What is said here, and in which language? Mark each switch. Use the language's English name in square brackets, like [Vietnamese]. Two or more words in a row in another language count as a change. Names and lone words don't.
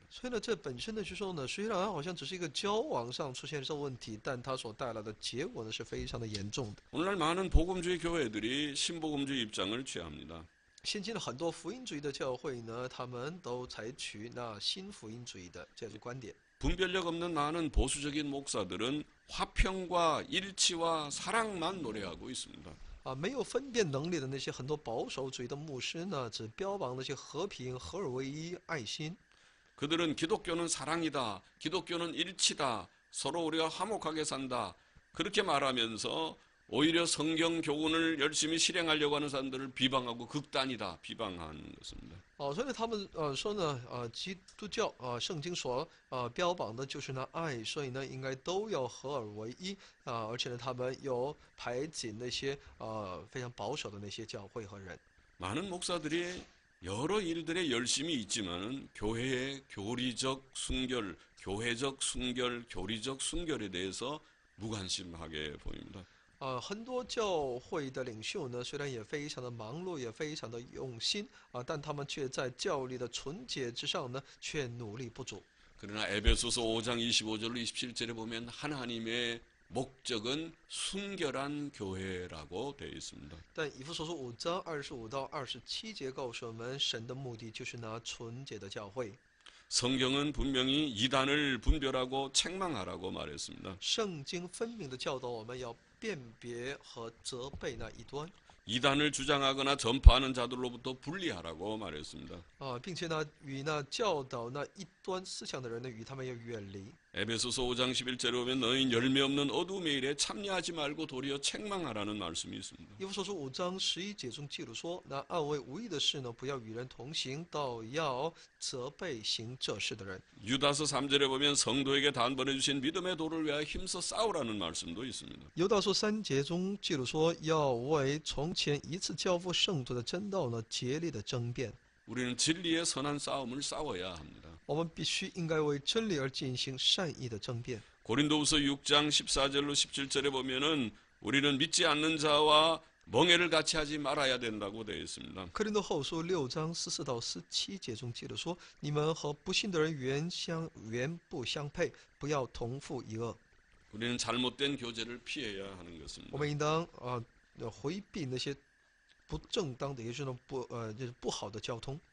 [Chinese] 所以呢，这本身的就说呢，虽然好像只是一个交往上出现这问题，但它所带来的结果呢是非常的严重的。 [Korean] 오늘날 많은 복음주의 교회들이 신복음주의 입장을 취합니다. [Chinese] 现今的很多福音主义的教会呢，他们都采取那新福音主义的这种观点。 [Korean] 분별력 없는 많은 보수적인 목사들은 화평과 일치와 사랑만 노래하고 있습니다. [Chinese] 没有分辨能力的那些很多保守主义的牧师呢，只标榜那些和平、合而为一、爱心。 [Korean] 그들은 기독교는 사랑이다. 기독교는 일치다. 서로 우리가 화목하게 산다. 그렇게 말하면서 오히려 성경 교훈을 열심히 실행하려고 하는 사람들을 비방하고 극단이다. 비방하는 것입니다. [Chinese] 所以他们说呢，基督教圣经所标榜的就是那爱，所以呢应该都要合而为一而且呢他们有排挤那些非常保守的那些教会和人。 [Korean] 많은 목사들이 여러 일들에 열심히 있지만은 교회의 교리적 순결, 교회적 순결, 교리적 순결에 대해서 무관심하게 보입니다. [Chinese] 很多教会的领袖呢，虽然也非常的忙碌，也非常的用心但他们却在教理的纯洁之上呢，却努力不足。 [Korean] 그러나 에베소서 5장 25절로 27절에 보면 하나님의 목적은 순결한 교회라고 되어 있습니다. [Chinese] 但以弗所书5章25到27节告诉我们，神的目的就是那纯洁的教会。 [Korean] 성경은 분명히 이단을 분별하고 책망하라고 말했습니다. [Chinese] 圣经分明的教导我们要辨别和责备那异端 [Korean] 이단을 주장하거나 전파하는 자들로부터 분리하라고 말했습니다. [Chinese] 并且呢，与那教导那异端思想的人呢，与他们要远离。 [Korean] 에베소서 5장 11절에 보면 너희 열매 없는 어두움의 일에 참여하지 말고 도리어 책망하라는 말씀이 있습니다. [Chinese] 以弗所书5章11节中记录说，那暗为无益的事呢，不要与人同行，倒要责备行这事的人。 [Korean] 유다서 3절에 보면 성도에게 단번에 주신 믿음의 도를 위하여 힘써 싸우라는 말씀도 있습니다. [Chinese] 犹大书3节中记录说，要为从前一次交付圣徒的真道呢，竭力的争辩。 [Korean] 우리는 진리의 선한 싸움을 싸워야 합니다. [Chinese] 我们必须应该为真理而进行善意的争辩。 [Korean] 고린도후서 6장 14절로 17절에 보면은 우리는 믿지 않는 자와 멍해를 같이 하지 말아야 된다고 되어 있습니다. [Chinese] 哥林多后书6章14到17节中记录说：“你们和不信的人原不相配，不要同负一恶。 [Korean] 우리는 잘못된 교제를 피해야 하는 [Chinese] 我 [Korean] 것입니다. [Chinese] 们应当回避那些不正当的，也就是就是不好的交通。